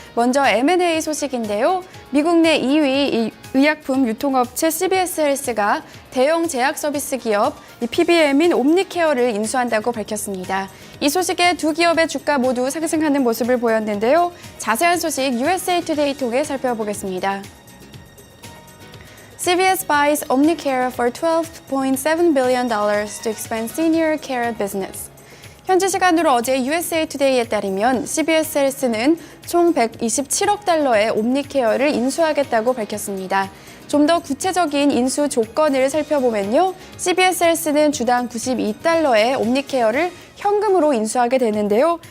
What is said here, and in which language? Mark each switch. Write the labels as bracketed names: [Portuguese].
[Korean] 먼저 M&A 소식인데요. 미국 내 2위 의약품 유통업체 CVS 헬스가 대형 제약 서비스 기업 PBM인 옴니케어를 인수한다고 밝혔습니다. 이 소식에 두 기업의 주가 모두 상승하는 모습을 보였는데요. 자세한 소식 USA Today 통해 살펴보겠습니다. [English] CVS buys Omnicare for $12.7 billion to expand senior care business. [Korean] 현지 시간으로 어제 USA Today에 따르면 CVS 헬스는 총 127억 달러의 옴니케어를 인수하겠다고 밝혔습니다. 좀 더 구체적인 인수 조건을 살펴보면요. CVS 헬스는 주당 92달러의 옴니케어를 현금으로 인수하게 되는데요.